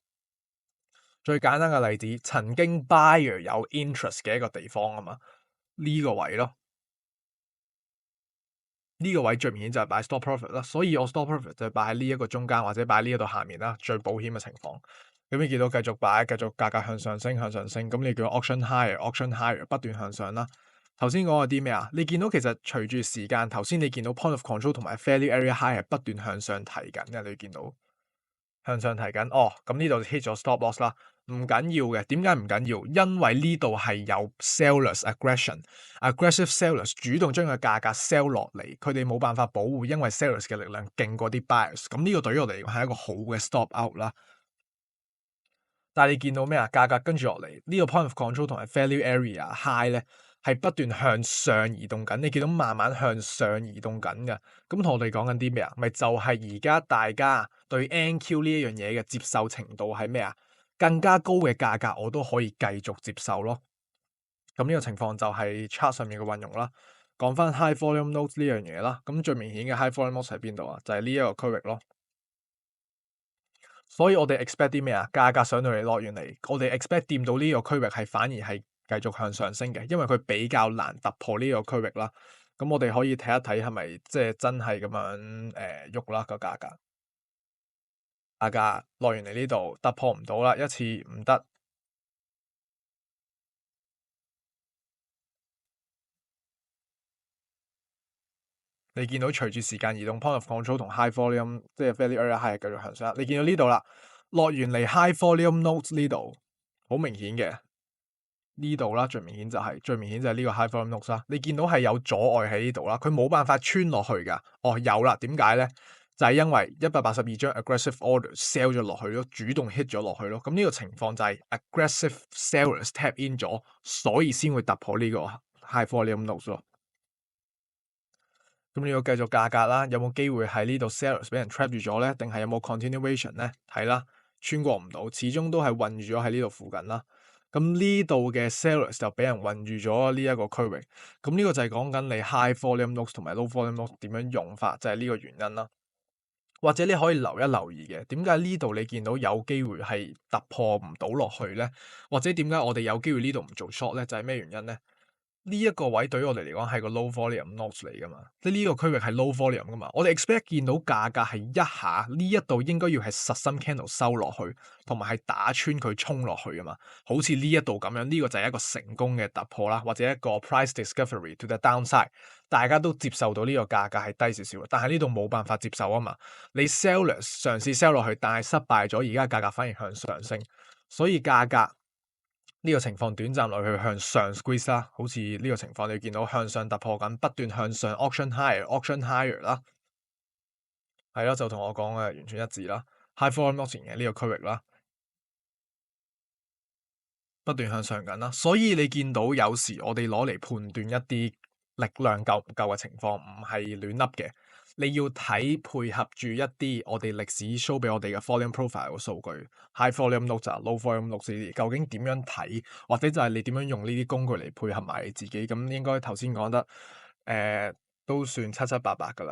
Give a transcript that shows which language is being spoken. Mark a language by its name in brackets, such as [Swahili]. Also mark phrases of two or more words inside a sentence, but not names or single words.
[Cantonese] 最簡單嘅例子，曾經 buyer 有 interest 嘅一個地方啊嘛，呢個位咯，呢個位最明顯就係擺 [English] stop profit [Cantonese] 啦，所以我 [English] stop profit [Cantonese] 就擺喺呢一個中間或者擺喺呢一度下面啦，最保險嘅情況。咁你見到繼續擺，繼續價格向上升，向上升，咁你叫 [English] auction higher， auction higher [Cantonese] 不斷向上啦。頭先講咗啲咩啊？你見到其實隨住時間，頭先你見到 [English] point of control [Cantonese] 同埋 [English] failure area high [Cantonese] 係不斷向上提緊嘅，你見到向上提緊。哦，咁呢度 hit 咗 [English] stop loss [Cantonese] 啦，唔緊要嘅。點解唔緊要？因為呢度係有 [English] sellers aggression， aggressive sellers [Cantonese] 主動將個價格 sell 落嚟，佢哋冇辦法保護，因為 sellers 嘅力量勁過啲 buyers。咁呢個對於我哋嚟講係一個好嘅 [English] stop out [Cantonese] 啦。但係你見到咩啊？價格跟住落嚟，呢個 [English] point of control [Cantonese] 同埋 [English] value area high [Cantonese] 咧，係不斷向上移動緊。你見到慢慢向上移動緊嘅，咁同我哋講緊啲咩啊？咪就係而家大家對 NQ 呢一樣嘢嘅接受程度係咩啊？更加高嘅價格我都可以繼續接受咯。咁呢個情況就係 chart 上面嘅運用啦。講翻 [English] high volume notes [Cantonese] 呢樣嘢啦，咁最明顯嘅 [English] high volume notes [Cantonese] 喺邊度啊？就係呢一個區域咯。所以我哋 expect 啲咩啊？價格上到嚟落完嚟，我哋 expect 掂到呢個區域係反而係繼續向上升嘅，因為佢比較難突破呢個區域啦。咁我哋可以睇一睇係咪即係真係咁樣喐啦個價格。價格落完嚟呢度突破唔到啦，一次唔得。你見到隨住時間移動 [English] point of control [Cantonese] 同 [English] high volume [Cantonese] 即係 [English] value area high [Cantonese] 係繼續向上。你見到呢度啦，落完嚟 [English] high volume notes [Cantonese] 呢度好明顯嘅。呢度啦，最明顯就係呢個 [English] high volume notes [Cantonese] 啦。你見到係有阻礙喺呢度啦，佢冇辦法穿落去噶。哦，有啦，點解咧？就係因為182張 [English] aggressive order [Cantonese] sell 咗落去咯，主動 hit 咗落去咯。咁呢個情況就係 [English] aggressive sellers tap in [Cantonese] 咗，所以先會突破呢個 [English] high volume notes [Cantonese] 咯。咁你要繼續價格啦，有冇機會喺呢度 sellers 俾人 trap 住咗咧？定係有冇 continuation 咧？睇啦，穿過唔到，始終都係困住咗喺呢度附近啦。咁呢度嘅 sellers 就俾人困住咗呢一個區域。咁呢個就係講緊你 [English] high volume notes [Cantonese] 同埋 [English] low volume notes [Cantonese] 點樣用法，就係呢個原因啦。或者你可以留意嘅，點解呢度你見到有機會係突破唔到落去咧？或者點解我哋有機會呢度唔做 short 咧？就係咩原因咧？呢一個位對於我哋嚟講係個 [English] low volume notes [Cantonese] 嚟噶嘛，即係呢個區域係 [English] low volume [Cantonese] 噶嘛。我哋 expect 見到價格係一下呢一度應該要係實心 candle 收落去，同埋係打穿佢衝落去噶嘛。好似呢一度咁樣，呢個就係一個成功嘅突破啦，或者一個 [English] price discovery to the downside。 [Cantonese] 大家都接受到呢個價格係低少少，但係呢度冇辦法接受啊嘛。你 sellers 嘗試 sell 落去，但係失敗咗，而家價格反而向上升，所以價格呢個情況短暫落去向上 squeeze 啦，好似呢個情況你見到向上突破緊，不斷向上 [English] auction higher， auction higher [Cantonese] 啦，係咯，就同我講嘅完全一致啦。 [English] high volume notes [Cantonese] 嘅呢個區域啦，不斷向上緊啦，所以你見到有時我哋攞嚟判斷一啲力量夠唔夠嘅情況，唔係亂笠嘅。你要睇配合住一啲我哋歷史 show 俾我哋嘅 [English] volume profile [Cantonese] 嘅數據 ， [English] high volume notes、 low volume notes [Cantonese] 呢啲，究竟點樣睇，或者就係你點樣用呢啲工具嚟配合埋你自己，咁應該頭先講得都算七七八八噶啦。